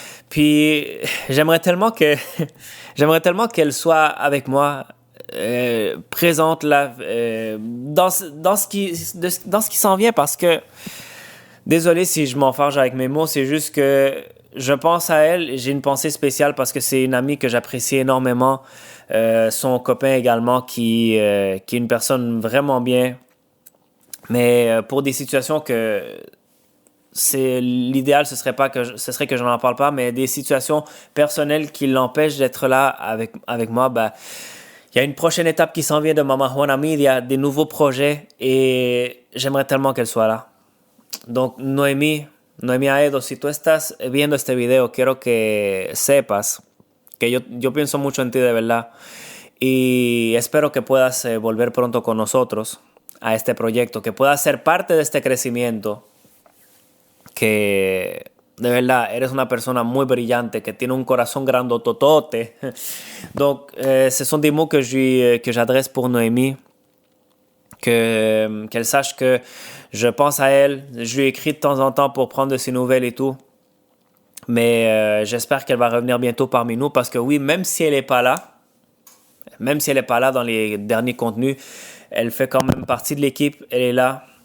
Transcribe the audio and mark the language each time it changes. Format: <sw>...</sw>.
<fr>Puis j'aimerais tellement qu'elle soit avec moi, présente là, dans ce qui s'en vient, parce que désolé si je m'enfarge avec mes mots, c'est juste que je pense à elle et j'ai une pensée spéciale parce que c'est une amie que j'apprécie énormément, son copain également qui est une personne vraiment bien, mais pour des situations que l'idéal, ce serait que je n'en parle pas, mais des situations personnelles qui l'empêchent d'être là avec moi, il y a une prochaine étape qui s'en vient de Mama Juana Media, des nouveaux projets et j'aimerais tellement qu'elle soit là.</fr> <es>Donc, Noémie Aedo, si tú estás viendo este video, quiero que sepas que yo pienso mucho en ti de verdad y espero que puedas volver pronto con nosotros a este proyecto, que puedas ser parte de este crecimiento. Que de verdad eres una persona muy brillante, que tiene un corazon grandototote.</es> <fr>Donc, ce sont des mots que j'adresse pour Noémie, qu'elle sache que je pense à elle. Je lui écris de temps en temps pour prendre de ses nouvelles et tout. Mais j'espère qu'elle va revenir bientôt parmi nous parce que oui, même si elle n'est pas là dans les derniers contenus, elle fait quand même partie de l'équipe, elle est là.</fr>